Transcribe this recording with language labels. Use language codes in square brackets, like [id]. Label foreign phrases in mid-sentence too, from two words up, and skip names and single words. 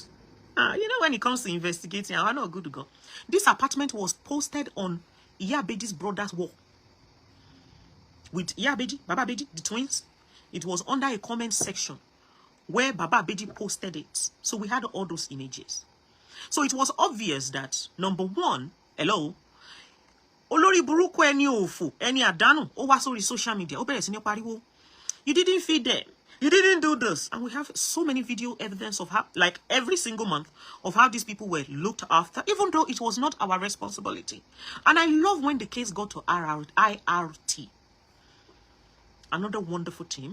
[en] You know, when it comes to investigating, I'm not good to go. This apartment was posted on Iyabeji's brother's wall. With Iyabeji, Baba Beji, the twins. It was under a comment section where Baba Beji posted it. So we had all those images. So it was obvious that, number one, hello, [yo] Olori Buruku eni ofu, eni adanu, o wa sori social media, o bere si ni pariwo. [en] You didn't feed them. You didn't do this. And we have so many video evidence of how, like every single month, of how these people were looked after, even though it was not our responsibility. And I love when the case got to IRT. Another wonderful team.